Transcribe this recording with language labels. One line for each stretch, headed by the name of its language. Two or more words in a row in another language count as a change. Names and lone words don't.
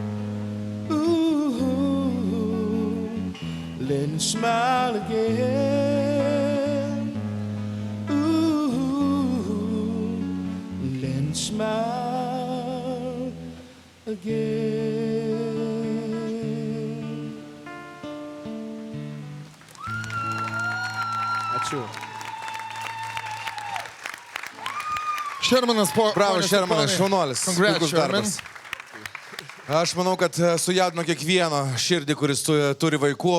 English: Ooh, let him smile again. Ooh, let him smile again.
Lithuanian: Ačiū. Šermanas, bravo, ponios ir Šermanas, ponai. šaunuolis. Congrats, Puikus Sherman. darbas. Aš manau, kad sujaudino kiekvieną širdį, kuris turi vaikų.